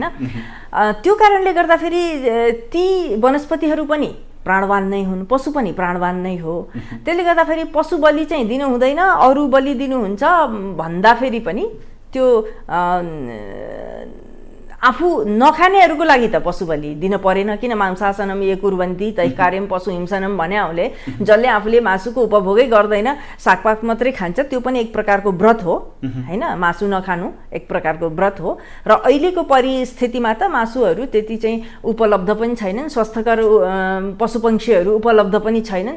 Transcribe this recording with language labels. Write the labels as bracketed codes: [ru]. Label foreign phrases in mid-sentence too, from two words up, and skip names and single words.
[ne] त्यो कारणले गर्दाखेरि ती वनस्पतिहरू पनि प्राणवान नै हुन्, पशु पनि प्राणवान नै हो। त्यसले गर्दाखेरि पशु बलि चाहिँ दिनु हुँदैन, अरू बलि दिनुहुन्छ भन्दाखेरि पनि त्यो आफू नखानेहरूको लागि त पशु बलि दिन परेन। किन [sa] मांसासनम ये कुर्वन्ति तै कार्यम पशु हिंसनम [ne] भने हामीले जसले आफूले मासुको उपभोगै गर्दैन सागपात मात्रै खान्छ त्यो पनि एक प्रकारको व्रत हो होइन, मासु नखानु एक प्रकारको व्रत हो। र अहिलेको परिस्थितिमा त मासुहरू त्यति चाहिँ उपलब्ध पनि छैनन्, स्वस्थकर पशुपक्षीहरू उपलब्ध पनि छैनन्।